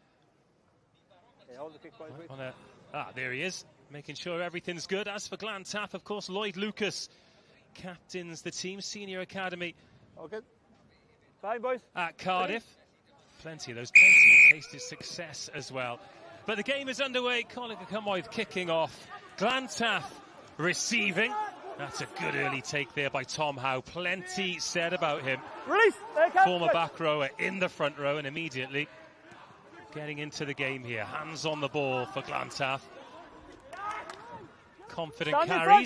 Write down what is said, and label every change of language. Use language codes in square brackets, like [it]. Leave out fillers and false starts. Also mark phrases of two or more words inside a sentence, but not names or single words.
[en] There he is, making sure everything's good. As for Glantaf, of course, Lloyd Lucas captains the team, senior academy. Okay. Fine, boys. At Cardiff. Plenty of those, plenty of tasted success as well. But the game is underway. Coleg y Cymoedd kicking off. Glantaf receiving. That's a good early take there by Tom Howe. Plenty said about him. Release. Former back rower in the front row, and immediately getting into the game here. Hands on the ball for Glantaf. Confident carries.